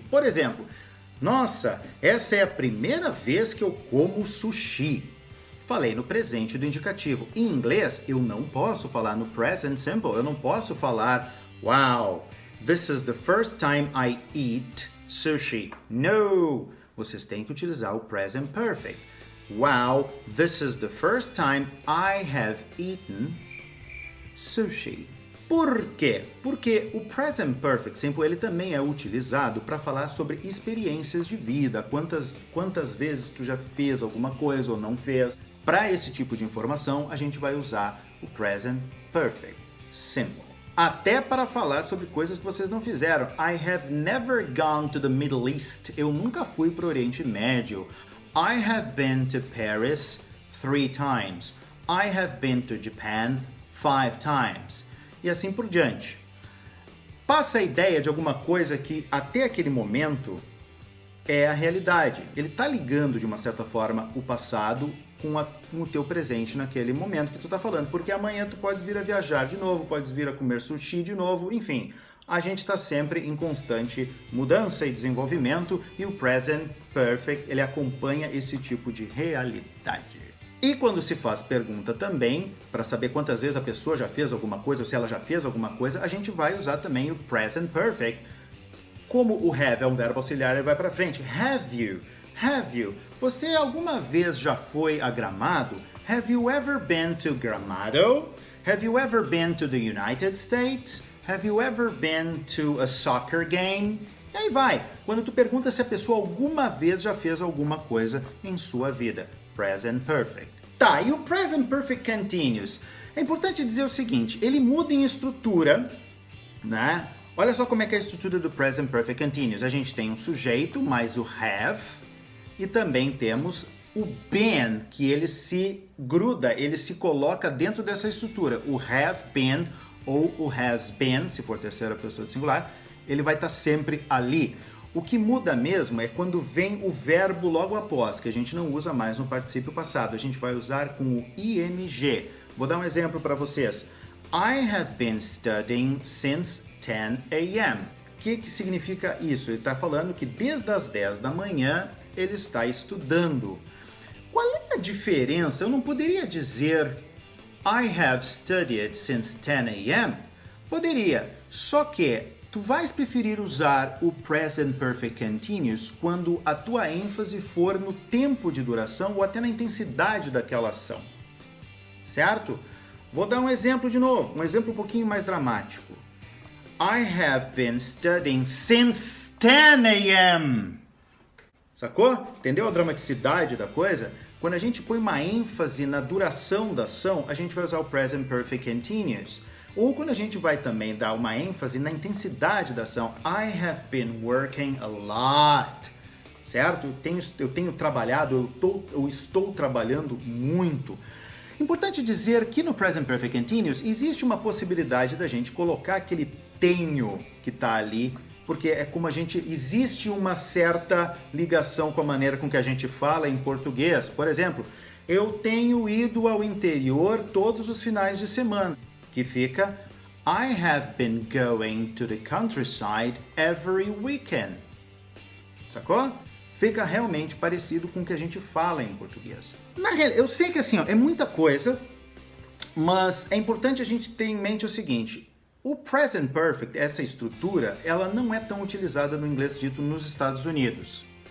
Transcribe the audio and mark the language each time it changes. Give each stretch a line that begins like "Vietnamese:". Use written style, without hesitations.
Portuguese: Por exemplo, nossa, essa é a primeira vez que eu como sushi. Falei no presente do indicativo. Em inglês, eu não posso falar no present simple, eu não posso falar
English: wow, this is the first time I eat sushi.
Portuguese: No! Vocês têm que utilizar o present perfect.
English: Wow, this is the first time I have eaten sushi.
Portuguese: Por quê? Porque o present perfect simple ele também é utilizado para falar sobre experiências de vida, quantas vezes tu já fez alguma coisa ou não fez. Para esse tipo de informação, a gente vai usar o present perfect simple. Até para falar sobre coisas que vocês não fizeram.
English: I have never gone to the Middle East.
Portuguese: Eu nunca fui para o Oriente Médio.
English: I have been to Paris 3 times. I have been to Japan 5 times.
Portuguese: E assim por diante. Passa a ideia de alguma coisa que até aquele momento é a realidade. Ele está ligando de uma certa forma o passado com o teu presente naquele momento que tu está falando. Porque amanhã tu podes vir a viajar de novo, podes vir a comer sushi de novo, enfim. A gente está sempre em constante mudança e desenvolvimento e o present perfect ele acompanha esse tipo de realidade. E quando se faz pergunta também, para saber quantas vezes a pessoa já fez alguma coisa ou se ela já fez alguma coisa, a gente vai usar também o present perfect. Como o have é um verbo auxiliar, ele vai para frente.
English: Have you? Have you?
Portuguese: Você alguma vez já foi a Gramado?
English: Have you ever been to Gramado? Have you ever been to the United States? Have you ever been to a soccer game?
Portuguese: E aí vai. Quando tu pergunta se a pessoa alguma vez já fez alguma coisa em sua vida.
English: Present perfect.
Portuguese: Tá, e o present perfect continuous? É importante dizer o seguinte, ele muda em estrutura, né? Olha só como é que é a estrutura do present perfect continuous. A gente tem um sujeito mais o have e também temos o been, que ele se gruda, ele se coloca dentro dessa estrutura. O have been ou o has been, se for terceira pessoa de singular, ele vai estar sempre ali. O que muda mesmo é quando vem o verbo logo após, que a gente não usa mais no particípio passado. A gente vai usar com o ing. Vou dar um exemplo para vocês.
English: I have been studying since 10 a.m.
Portuguese: O que significa isso? Ele está falando que desde as 10 da manhã ele está estudando. Qual é a diferença? Eu não poderia dizer
English: I have studied since 10 a.m.
Portuguese: Poderia, só que tu vais preferir usar o present perfect continuous quando a tua ênfase for no tempo de duração ou até na intensidade daquela ação. Certo? Vou dar um exemplo de novo, um exemplo um pouquinho mais dramático.
English: I have been studying since 10 a.m.
Portuguese: Sacou? Entendeu a dramaticidade da coisa? Quando a gente põe uma ênfase na duração da ação, a gente vai usar o present perfect continuous. Ou quando a gente vai também dar uma ênfase na intensidade da ação.
English: I have been working a lot.
Portuguese: Certo? Eu tenho trabalhado, eu estou trabalhando muito. Importante dizer que no present perfect continuous existe uma possibilidade da gente colocar aquele tenho que está ali, porque é como existe uma certa ligação com a maneira com que a gente fala em português. Por exemplo, eu tenho ido ao interior todos os finais de semana. Que fica
English: I have been going to the countryside every weekend.
Portuguese: Sacou? Fica realmente parecido com o que a gente fala em português. Na real, eu sei que assim, ó, é muita coisa, mas é importante a gente ter em mente o seguinte, o present perfect, essa estrutura, ela não é tão utilizada no inglês dito nos Estados Unidos.